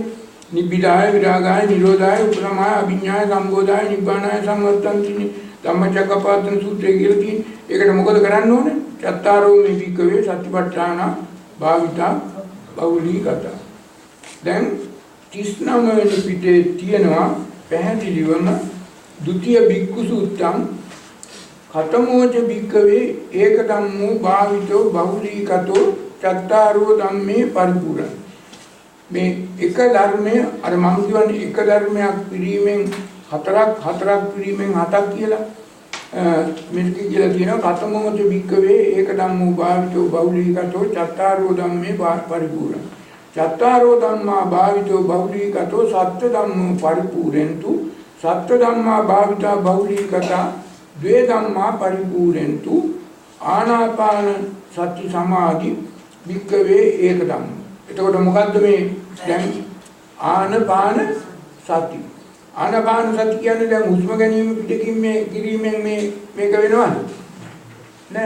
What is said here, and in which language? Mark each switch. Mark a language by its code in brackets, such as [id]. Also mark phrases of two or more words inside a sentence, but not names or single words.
[pi] නිබ්බිදාය විරාගාය නිරෝධාය උපසමාය අභිඥාය සම්බෝධාය නිබ්බානාය සංවත්තන්ති. [si] ධම්මචක්කපවත්තන සූත්‍රයේ කියලා තියෙන්නේ. ඒකට මොකද කරන්න ඕනේ? [pi] චත්තාරෝ මේ භික්ඛවේ සතිපට්ඨාන භාවිතා බහුලීකතා. [si] දැන් 39 වෙනි පිටේ තියෙනවා පැහැදිලිවම [pi] ဒုတိ ය භික්ඛු සූත්‍රං කතමෝච භික්ඛවේ ඒක ධම්මෝ භාවිතෝ බහුලීකතෝ චත්තාරෝ ධම්මේ පරිපූර්ණ. [si] මේ එක ධර්මයේ අර මම කියන්නේ එක ධර්මයක් පිරීමෙන් හතරක් පිරීමෙන් හතක් කියලා මේක කියලා කියනවා [pi] කතමෝච භික්ඛවේ ඒක ධම්මෝ භාවිතෝ බහුලීකතෝ චත්තාරෝ ධම්මේ පරිපූර්ණ. චත්තාරෝ ධම්මා භාවිතෝ බහුලීකතෝ සත්‍ය ධම්මෝ පරිපූර්ණන්තු සත්‍ය ධම්මා භාවිතා බහුලීකතා ද්වේ ධම්මා පරිපූර්ණන්තු ආනාපාන සති සමාධි භික්ඛවේ ඒක ධම්ම. [si] එතකොට මොකද්ද මේ දැන් ආනාපාන සති ආනාපාන සති කියන්නේ දැන් හුස්ම ගැනීම පිටකින් මේ කිරීමෙන් මේක වෙනවද? නෑ.